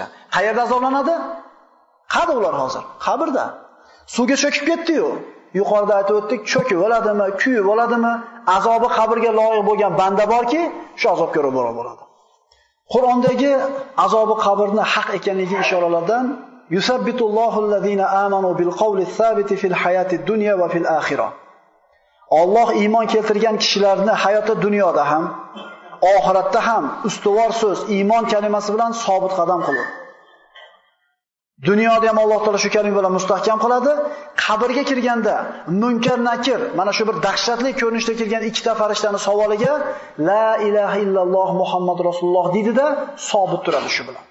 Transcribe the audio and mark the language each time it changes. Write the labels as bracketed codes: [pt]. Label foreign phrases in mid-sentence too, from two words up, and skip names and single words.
[uz] Qayerda azoblanadi? Qada ular hozir? Qabrda. Suvga cho'kib ketdi-yu. Yuqorida aytib o'tdik, cho'kib o'ladimi, kuyib o'ladimi? Azobi qabrga loyiq bo'lgan banda borki, shu azobga ro'baro bo'ladi. Qur'ondagi azobi qabrni haq ekanligi ishoralardan [ar] يثبت الله الذين آمنوا بالقول الثابت في الحياة الدنيا وفي الآخرة. [uz] Alloh iymon keltirgan kishilarni hayotda dunyoda ham, oxiratda ham ustuvor so'z, iymon kalimasi bilan sobit qadam qiladi. Dunyoda ham Alloh taolo shu kalima bilan mustahkam qiladi. Qabrga kirganda munkar nakir, mana shu bir dahshatli ko'rinishda kelgan ikkita farishtaning savoliga [ar] لا إله إلا الله محمد رسول الله [uz] deydida sobit turadi shu bilan.